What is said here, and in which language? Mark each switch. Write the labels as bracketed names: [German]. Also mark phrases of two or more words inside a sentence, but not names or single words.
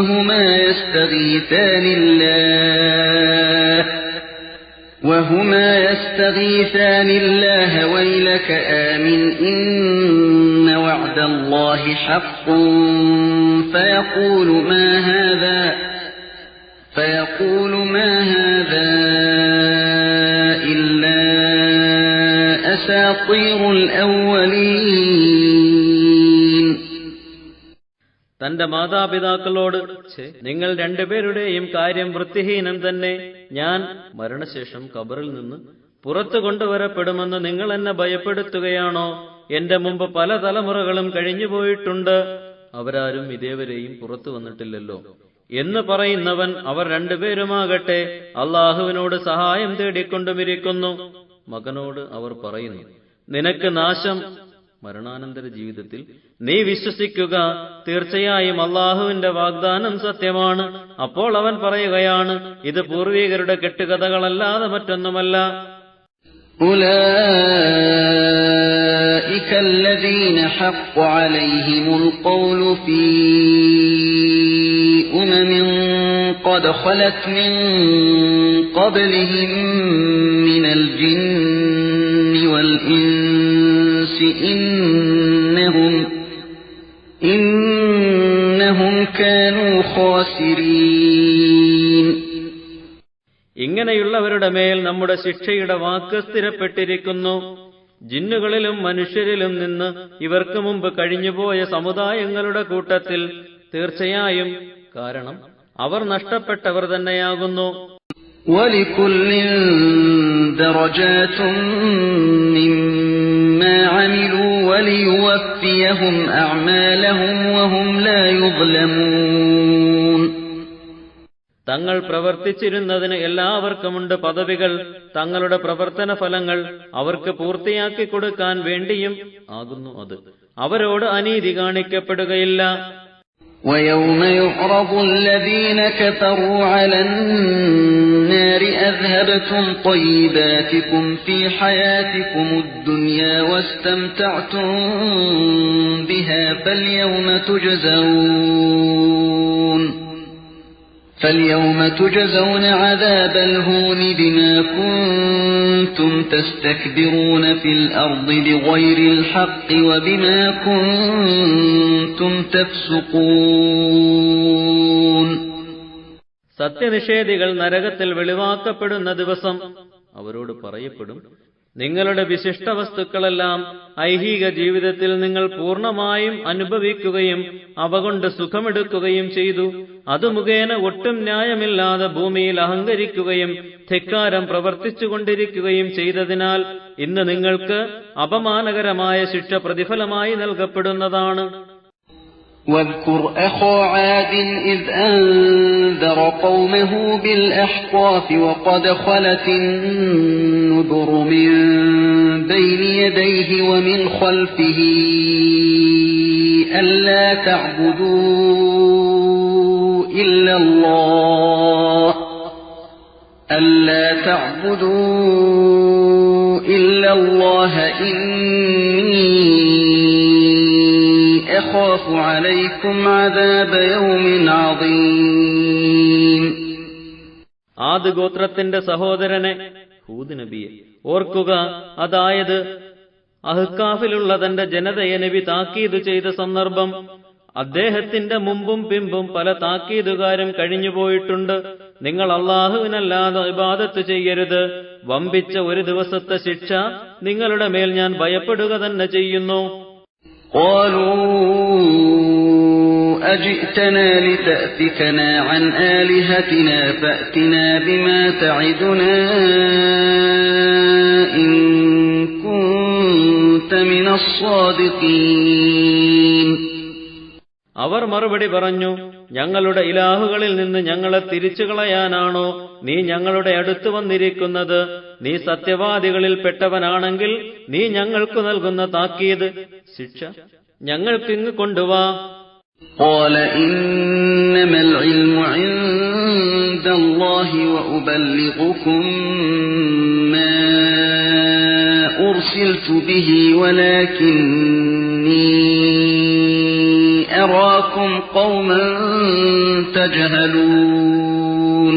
[Arabic] وهما يستغيثان الله ويلك آمن إن وعد الله حق فيقول ما هذا إلا أساطير الأولين. [Malayalam] തന്റെ മാതാപിതാക്കളോട്, നിങ്ങൾ രണ്ടുപേരുടെയും കാര്യം വൃത്തിഹീനം തന്നെ. ഞാൻ മരണശേഷം ഖബറിൽ നിന്ന് പുറത്തു കൊണ്ടുവരപ്പെടുമെന്ന് നിങ്ങൾ എന്നെ ഭയപ്പെടുത്തുകയാണോ? എന്റെ മുമ്പ് പല തലമുറകളും കഴിഞ്ഞുപോയിട്ടുണ്ട്, അവരാരും ഇതേവരെയും പുറത്തു വന്നിട്ടില്ലല്ലോ എന്ന് പറയുന്നവൻ അവർ രണ്ടുപേരുമാകട്ടെ അള്ളാഹുവിനോട് സഹായം തേടിക്കൊണ്ടുമിരിക്കുന്നു. മകനോട് അവർ പറയുന്നു, നിനക്ക് നാശം. മരണാനന്തര ജീവിതത്തിൽ നീ വിശ്വസിക്കുക, തീർച്ചയായും അള്ളാഹുവിന്റെ വാഗ്ദാനം സത്യമാണ്. അപ്പോൾ അവൻ പറയുകയാണ്, ഇത് പൂർവികരുടെ കെട്ടുകഥകളല്ലാതെ മറ്റൊന്നുമല്ല. [Arabic] أولئك الذين حق عليهم القول في قد خلت من قبلهم من الجن والإنس إنهم كانوا خاسرين. [Malayalam] ഇങ്ങനെയുള്ളവരുടെ മേൽ നമ്മുടെ ശിക്ഷയുടെ വാക്ക് സ്ഥിരപ്പെട്ടിരിക്കുന്നു. ജിന്നുകളിലും മനുഷ്യരിലും നിന്ന് ഇവർക്ക് മുമ്പ് കഴിഞ്ഞുപോയ സമുദായങ്ങളുടെ കൂട്ടത്തിൽ തീർച്ചയായും, കാരണം അവർ നഷ്ടപ്പെട്ടവർ തന്നെയാകുന്നു. [Arabic] وَلِكُلٍّ دَرَجَاتٌ مِّمَّا عَمِلُوا وَلِيُوَفِّيَهُمْ أَعْمَالَهُمْ وَهُمْ لَا يُظْلَمُونَ. [Malayalam] തങ്ങൾ പ്രവർത്തിച്ചിരുന്നതിന് എല്ലാവർക്കുമുണ്ട് പദവികൾ. തങ്ങളുടെ പ്രവർത്തന ഫലങ്ങൾ അവർക്ക് പൂർത്തിയാക്കി കൊടുക്കാൻ വേണ്ടിയും ആകുന്നു അത്. അവരോട് അനീതി കാണിക്കപ്പെടുകയില്ല. [Arabic] وَيَوْمَ يُعْرَضُ الَّذِينَ كَفَرُوا عَلَى النَّارِ أَذْهَبْتُمْ طَيِّبَاتِكُمْ فِي حَيَاتِكُمُ الدُّنْيَا وَاسْتَمْتَعْتُمْ بِهَا فَالْيَوْمَ تُجْزَوْنَ عَذَابَ الْهُونِ بِمَا كُنتُمْ تَسْتَكْبِرُونَ فِي الْأَرْضِ بِغَيْرِ الْحَقِّ وَبِمَا كُنتُمْ تَفْسُقُونَ. [Malayalam] സത്യനിഷേധികൾ നരകത്തിൽ വെളിവാക്കപ്പെടുന്ന ദിവസം അവരോട് പറയപ്പെടും, നിങ്ങളുടെ വിശിഷ്ട വസ്തുക്കളെല്ലാം ഐഹിക ജീവിതത്തിൽ നിങ്ങൾ പൂർണ്ണമായും അനുഭവിക്കുകയും അവ കൊണ്ട് സുഖമെടുക്കുകയും ചെയ്തു. അത് മുഖേന ഒട്ടും ന്യായമില്ലാതെ ഭൂമിയിൽ അഹങ്കരിക്കുകയും ധിക്കാരം പ്രവർത്തിച്ചുകൊണ്ടിരിക്കുകയും ചെയ്തതിനാൽ ഇന്ന് നിങ്ങൾക്ക് അപമാനകരമായ ശിക്ഷ പ്രതിഫലമായി നൽകപ്പെടുന്നതാണ്. [Arabic] واذكر أخا عاد إذ أنذر قومه بالأحقاف وقد خلت النذر من بين يديه ومن خلفه ألا تعبدوا إلا الله إني أخاف عليكم عذاب يوم عظيم. [Malayalam] ആദ് ഗോത്രത്തിന്റെ സഹോദരനെ ഹൂദ് നബിയെ ഓർക്കുക. അതായത് അഹ്കാഫിലുള്ള തന്റെ ജനതയെ നബി താക്കീത് ചെയ്ത സന്ദർഭം. അദ്ദേഹത്തിന്റെ മുമ്പും പിമ്പും പല താക്കീതുകാരും കഴിഞ്ഞുപോയിട്ടുണ്ട്. നിങ്ങൾ അല്ലാഹുവിനല്ലാതെ ഇബാദത്ത് ചെയ്യരുത്. വമ്പിച്ച ഒരു ദിവസത്തെ ശിക്ഷ നിങ്ങളുടെ മേൽ ഞാൻ ഭയപ്പെടുക തന്നെ ചെയ്യുന്നു. [Arabic] قالوا أجئتنا لتأفكنا عن آلهتنا فأتنا بما تعدنا إن كنت من الصادقين. [Malayalam] അവർ മറുപടി പറഞ്ഞു, ഞങ്ങളുടെ ഇലാഹുകളിൽ നിന്ന് ഞങ്ങളെ തിരിച്ചു കളയാനാണോ നീ ഞങ്ങളുടെ അടുത്ത് വന്നിരിക്കുന്നത്? നീ സത്യവാദികളിൽ പെട്ടവനാണെങ്കിൽ നീ ഞങ്ങൾക്ക് നൽകുന്ന താക്കീത് ശിക്ഷ ഞങ്ങൾക്കിങ്ങ് കൊണ്ടുവാ. [Arabic] قال إنما العلم عند الله وأبلغكم ما أرسلت به ولكني أراكم قوما تجهلون.